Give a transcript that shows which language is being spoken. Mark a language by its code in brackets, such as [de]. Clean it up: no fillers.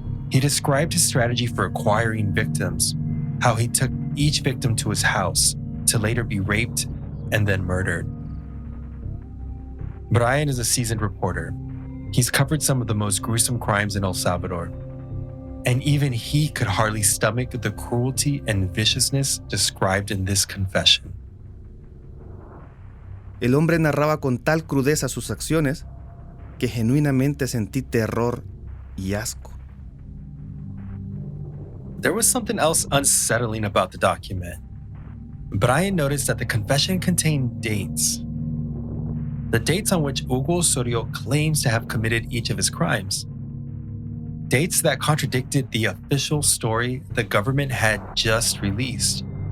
[en] He described his strategy for acquiring victims, how he took each victim to his house to later be raped and then murdered. Bryan is a seasoned reporter. He's covered some of the most gruesome crimes in El Salvador, and even he could hardly stomach the cruelty and viciousness described in this confession. [es] El hombre narraba con tal crudeza sus acciones que genuinamente sentí terror y asco. [en] There was something else unsettling about the document. Bryan noticed that the confession contained dates. The dates on which Hugo Osorio claims to have committed each of his crimes. Dates that contradicted the official story the government had just released.